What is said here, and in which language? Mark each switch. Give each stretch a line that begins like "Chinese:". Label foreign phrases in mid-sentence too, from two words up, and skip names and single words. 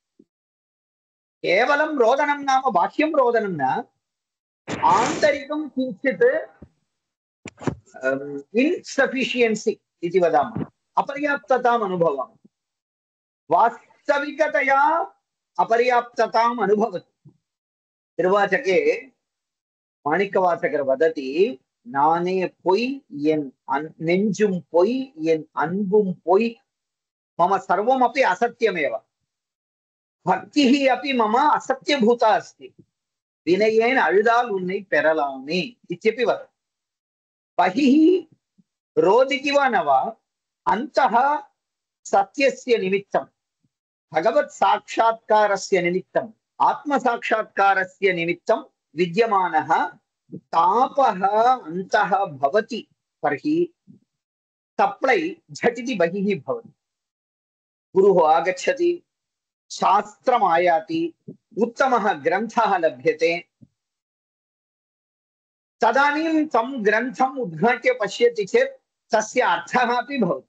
Sanskrit: केवलं रोदनं नाम बाह्यं रोदनं न, आन्तरिकं किञ्चित् इन्सफिशियन्सि इति वदामः, अपर्याप्तताम् अनुभवामः। वास्तविकतया अपर्याप्तताम् अनुभवति। तिरुवाचके माणिक्कवाचकर् वदति,
Tamil: நானே பொய், என் நெஞ்சும் பொய், என் அன்பும் பொய்,
Sanskrit: मम सर्वमपि असत्यमेव, भक्तिः अपि मम असत्यभूता अस्ति,
Tamil: வினயேன் அழுதால் உன்னை பெறலாமே
Sanskrit: इत्यपि वदति. बहिः रोदिति वा न वा अन्तः सत्यस्य निमित्तम्, भगवत् साक्षात्कारस्य निमित्तम्, आत्म साक्षात्कारस्य निमित्तं विद्यमानः तापः अन्तः भवति तर्हि सप्लै झटिति बहिः भवति। गुरुः आगच्छति, शास्त्रम् आयाति, उत्तमः ग्रन्थः लभ्यते, तदानीं तं ग्रन्थम् उद्घाट्य पश्यति चेत् तस्य अर्थः अपि भवति।